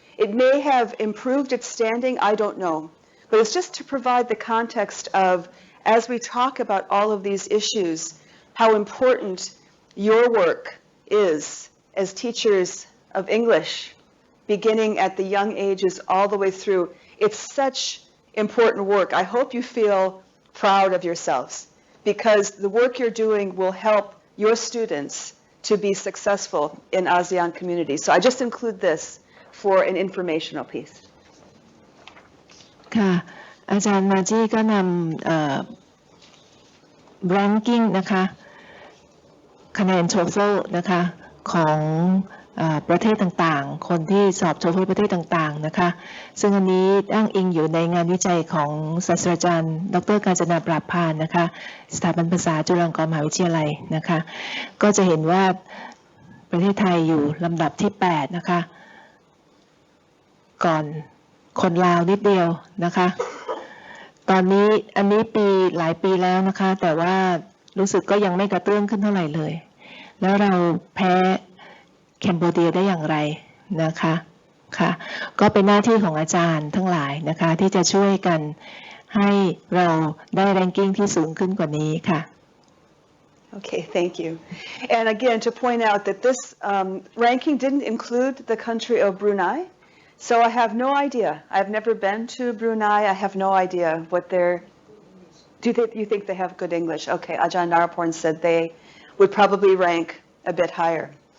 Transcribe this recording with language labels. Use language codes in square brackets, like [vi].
[en] It may have improved its standing, I don't know. But it's just to provide the context of, as we talk about all of these issues, how important your work is as teachers of English, beginning at the young ages all the way through. It's such important work. I hope you feel proud of yourselves, because the work you're doing will help your students to be successful in ASEAN communities. So I just include this for an informational piece. [th] ค่ะอาจารย์มาจี้ก็นำranking นะคะคะแนน TOEFL นะคะของประเทศต่างๆคนที่สอบ TOEFL ประเทศต่างๆนะคะซึ่งอันนี้อ้างอิงอยู่ในงานวิจัยของศาสตราจารย์ดร. กาญจนาปราบพานนะคะสถาบันภาษาจุฬาลงกรณ์มหาวิทยาลัยนะคะก็จะเห็นว่าประเทศไทยอยู่ลำดับที่8นะคะ ก่อนคนลาวนิดเดียวนะคะตอนนี้อันนี้หลายปีแล้วนะคะแต่ว่ารู้สึกก็ยังไม่กระเตื้องขึ้นเท่าไหร่เลยแล้วเราแพ้แคนเบเดียได้อย่างไรนะคะค่ะก็เป็นหน้าที่ของอาจารย์ทั้งหลายนะคะที่จะช่วยกันให้เราได้แรงกิ้งที่สูงขึ้นกว่านี้ค่ะ [en] Okay, thank you. And again, to point out that this ranking didn't include the country of Brunei. So I have no idea. I've never been to Brunei. I have no idea what their... you think they have good English? Okay, Ajahn Naraporn said they would probably rank a bit higher.